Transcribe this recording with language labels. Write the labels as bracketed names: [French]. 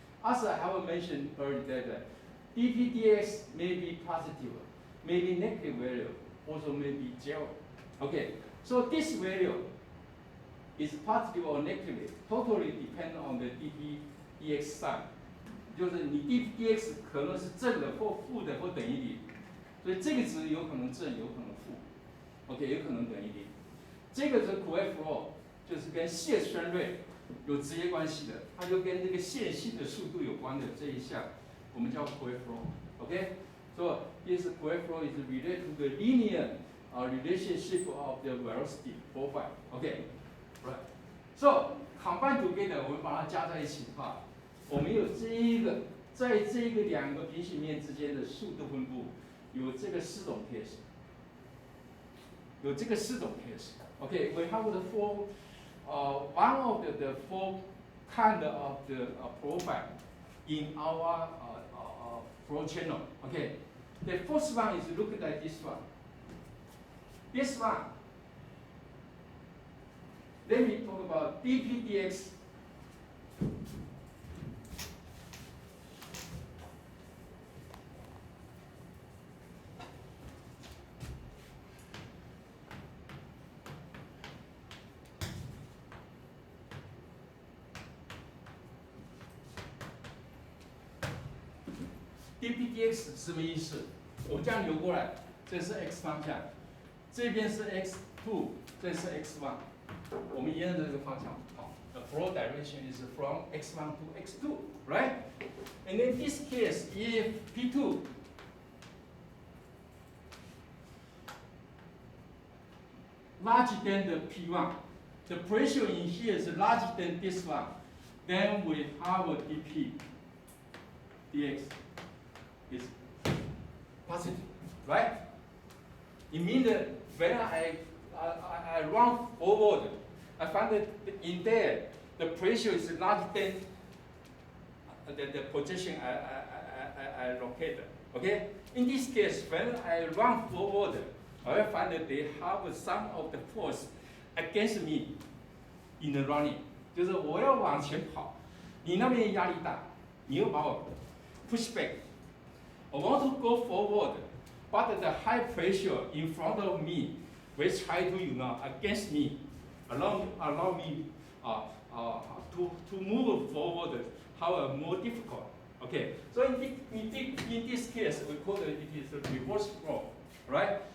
[English] As I have mentioned earlier, that dpdx may be positive, may be negative value, also may be 0. Okay, so this value is positive or negative, totally depend on the dpdx sign. [Chinese] 就是你 dpdx 可能是正的或负的或等于0。所以这个值有可能正，有可能负 ，OK， 有可能等于0。这个是 quick flow， 就是跟线旋率有直接关系的，它就跟这个线性的速度有关的这一项，我们叫 quick flow，OK。 [English] So this quick flow is related to the linear relationship of the velocity profile，OK，right。 So combine together， [Chinese] 我们把它加在一起的话，我们有这一个，在这个两个平行面之间的速度分布。有这个4种 case， 有这个4种 case。 [English] Okay, we have the one of the 4 kind of the profile in our flow channel. Okay, the first one is look at this one. This one let me talk about dP dx. [Chinese] dP dx 是什么意思？我这样流过来，这是 x 方向，这边是 x2， 这是 x1， 我们沿着这个方向跑。 [English] The flow direction is from x1 to x2, right? And in this case, if P2 larger than the P1, the pressure in here is larger than this one, then we have a dP dx is positive, right? It means that when I run forward, I find that in there the pressure is larger than the position I located. Okay? In this case, when I run forward, I find that they have some of the force against me in the running. [Chinese] 就是我要往前跑，你那边压力大，你又把我 [English] push back. I want to go forward, but the high pressure in front of me will try to, against me, allow me to move forward, however, more difficult. Okay, so in this case, we call it is a reverse flow, right?